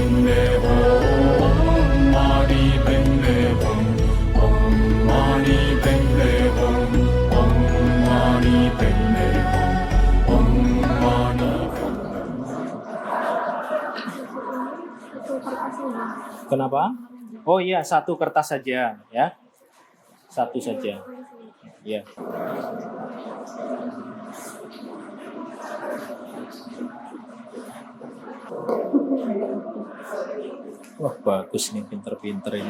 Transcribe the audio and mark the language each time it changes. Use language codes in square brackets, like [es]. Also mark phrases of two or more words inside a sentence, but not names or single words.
[sa] Padme Hum, Mani Padme Hum, Om Mani Padme Hum, Om Mani Padme Hum, Om Mani. [id] Kenapa? Oh iya, satu kertas saja ya. Satu saja. Ya. Wah, bagus nih, pinter-pinter ini.